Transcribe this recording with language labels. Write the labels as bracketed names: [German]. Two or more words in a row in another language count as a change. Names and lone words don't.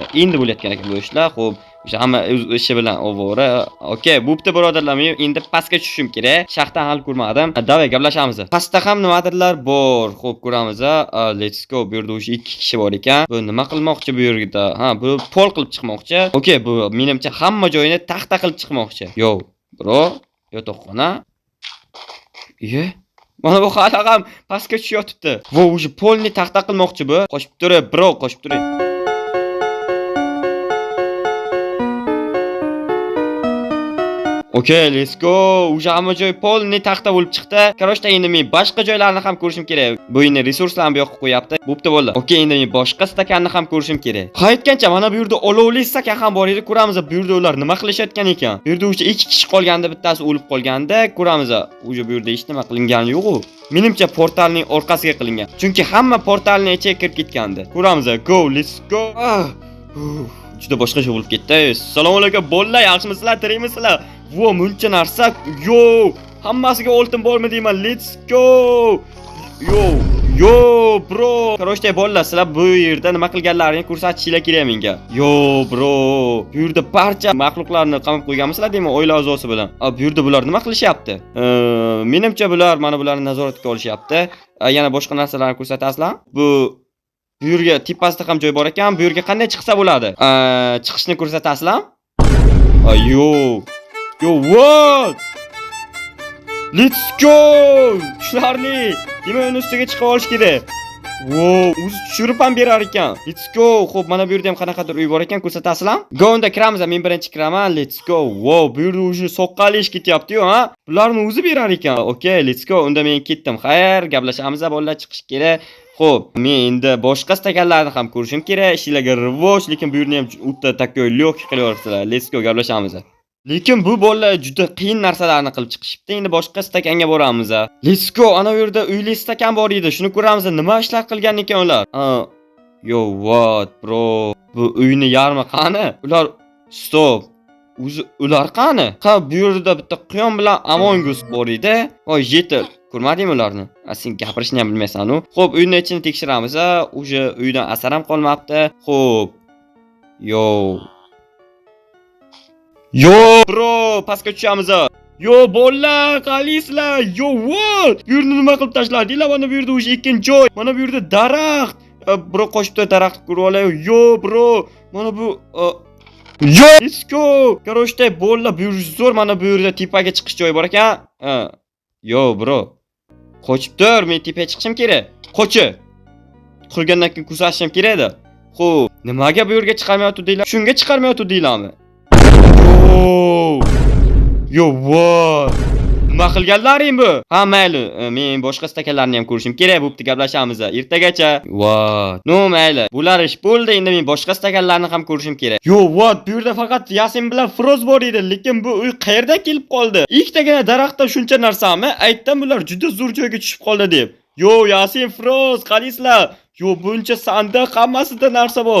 [Uzbek] Endi bo'layotgan ekan bu ishlar. Xo'p, o'sha hamma o'z ishi bilan ovora. Okay, bo'pti birodarlar, men endi pastga tushishim kerak. Shaxtdan hal ko'rmadim. Davay gaplashamiz. Pastda ham nimadirlar bor. Xo'p, ko'ramiz a. [English] Let's go. [Uzbek] Bu yerda o'sha 2 kishi bor ekan. Bu nima qilmoqchi bu yerda? Bu pol qilib chiqmoqchi. Okay, bu menimcha hamma joyini taxta qilib chiqmoqchi. [English] Yo, bro, [Uzbek] yotoqxona. Mana bu hali ham pastga tushib yotibdi. Vo, o'sha polni taxta qilmoqchi bu. Qo'shib turing, bro, qo'shib turing. [English] Okay, let's go. [Uzbek] O'sha hamma joy polni taxta bo'lib chiqdi. Короче, endi men boshqa joylarni ham ko'rishim kerak. Bu endi resurslarni bu yoqqa qo'yapti. Bo'pti bo'ldi. Okay, endi men boshqa stakanni ham ko'rishim kerak. Qaytgancha mana bu yerda olovli stakan ham bor edi. Ko'ramiz, bu yerda ular nima qilishayotgan ekan. Bu yerda o'sha 2 kishi qolganda, bittasi o'lib qolganda, ko'ramiz. O'sha bu yerda hech nima qilingani yo'q-ku. Menimcha portalning orqasiga qilingan. Chunki hamma portalning ichiga kirib ketgandi. Ko'ramiz. [English] Go, let's go. [Uzbek] Juda boshqacha bo'lib ketdi. Assalomu alaykum, bolalar, yaxshimisizlar? Tirikmisizlar? Vo, muncha narsa. Yo, hammasiga oltin bormi deyman. [English] Let's go. Yo, bro. [Uzbek] Короче, bolalar, sizlar bu yerda nima qilganlaringni ko'rsatishinglar kerak menga. [English] Yo, bro. [Uzbek] Bu yerda barcha mahluqlarni qamab qo'yganmisizlar deyman, oila a'zosi bilan. Bu yerda bular nima qilishyapti? Menimcha bular mana bularni nazoratga olishyapti. Yana boshqa narsalarni ko'rsatasizlar? Bu yerga tepasida ham joy bor ekan. Bu yerga qanday chiqsa bo'ladi? Chiqishni ko'rsatasizlar? [English] Yo, what? Let's go! [Uzbek] Shularni demak ustiga chiqa olish kerak. Wow, o'zi tushirib ham berar ekan. [English] Let's go. [Uzbek] Xo'p, mana bu yerda ham qanaqadir uy bor ekan, ko'rsatasizlar? Go, unda kiramiz. Men birinchi kiraman. [English] Let's go. [Uzbek] Wow, bu yerda o'zi soqqali ish ketyapti-yu, ha? Bularni o'zi berar ekan. [English] Okay, let's go. [Uzbek] Unda men ketdim. Xayr, gaplashamiz, bolalar, chiqish kerak. Xo'p, men endi boshqa stakanlarni ham ko'rishim kerak. Ishlarga rivoj, lekin bu yerni ham o'ta takoy lok qilyapsizlar. [English] Let's go, [Uzbek] gaplashamiz. Lekin bu bolalar juda qiyin narsalarni qilib chiqishibdi. Endi boshqa stakanga boramiz. [English] Let's go. [Uzbek] Ana bu yerda uyli stakan bor edi. Shuni ko'ramiz. Nima ishlar qilgan ekan ular? [English] Yo, what, bro? [Uzbek] Bu uyni yarmi qani? Ular stop. O'zi ular qani? Bu yerda bitta quyon bilan Among Us bor edi. Voy, yetil. Ko'rmadingmi ularni? Sen gapirishni ham bilmaysan-ku. Xo'p, uyning ichini tekshiramiz. O'sha uydan asar ham qolmabdi. Xo'p. [English] Yo, bro, [Uzbek] pastga tushamiz. Yo, bolalar, qalaysizlar? [English] Yo, what? [Uzbek] Bu yerni nima qilib tashladinglar? Mana bu yerda o'sha ikkinchi joy. Mana bu yerda daraxt. Bro, qo'shibdi daraxt ko'rib olay. [English] Yo, bro, [Uzbek] mana bu [English] Yo, let's go. [Uzbek] Короче, bolalar, bu yerda zo'r. Mana bu yerda tepaga chiqish joyi bor ekan. [English] Yo, bro. [Uzbek] Qochib tur, men tepaga chiqishim kerak. Qochi. Qurgandan keyin ko'rsatishim kerak edi. Xo'p, nimaga bu yerga chiqarmayotdinglar? Shunga chiqarmayotdinglarmi? [English] Yo, what? [Uzbek] Nima qilganlaring bu? Ha, mayli. Men boshqa stakanlarni ham ko'rishim kerak. Bo'pti, gaplashamiz ertagacha. [English] What? No, [Uzbek] mayli. Bular ish bo'ldi. Endi men boshqa stakanlarni ham ko'rishim kerak. [English] Yo, what? [Uzbek] Bu yerda faqat Yasin bilan Froz bor edi, lekin bu uy qayerdan kelib qoldi? Ikkitagina daraxtda shuncha narsami? Aytdim bular juda zo'r joyga tushib qoldi deb. Yo, Yasin, Froz, qalaysizlar? Yo, buncha sandiq, hammasida narsa bor.